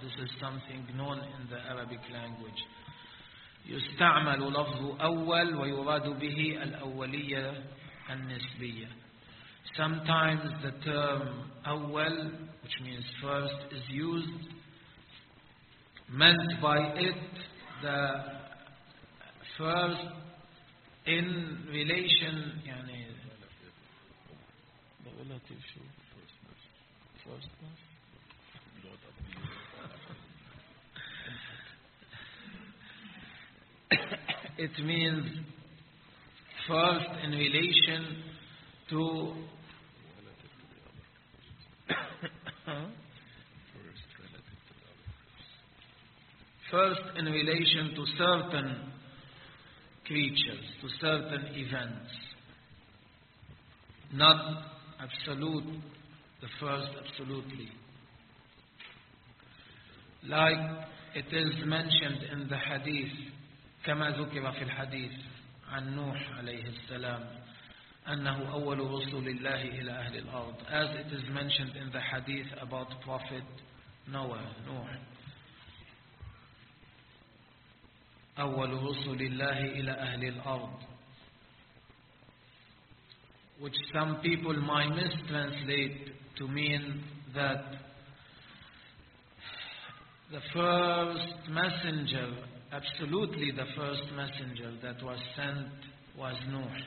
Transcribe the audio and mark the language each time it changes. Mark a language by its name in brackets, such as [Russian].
[English] This is something known in the Arabic language. [Arabic] يستعمل لفظ أول ويراد به الأولية النسبية. [English] Sometimes the term أول, which means first, is used, meant by it the first in relation, [Arabic] يعني [English] the relative first first. It means first in relation to first in relation to certain creatures, to certain events, not absolute, the first absolutely. Like it is mentioned in the hadith, [Arabic] كما ذكر في الحديث عن نوح عليه السلام أنه أول رسول الله إلى أهل الأرض. [English] As it is mentioned in the hadith about Prophet Noah, [Arabic] نوح أول رسول الله إلى أهل الأرض. [English] Which some people might mistranslate to mean that the first messenger, absolutely the first messenger that was sent was Nuh.